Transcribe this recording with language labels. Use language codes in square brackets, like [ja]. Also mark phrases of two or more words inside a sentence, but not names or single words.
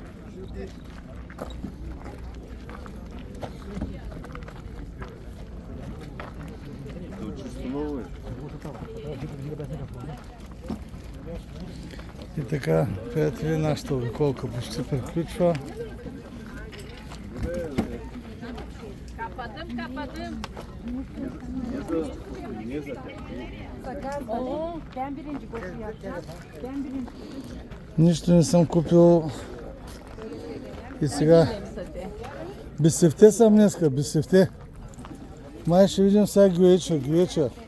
[bg] И така, приятели, нашата обиколка почти приключва. [tr] Kapadım. Ben birinci koşu yapacağım. Ben birinci. [bg] Нищо не съм купил. И сега бисефте съм днеска, бисефте. Май ще видим сега гюеча.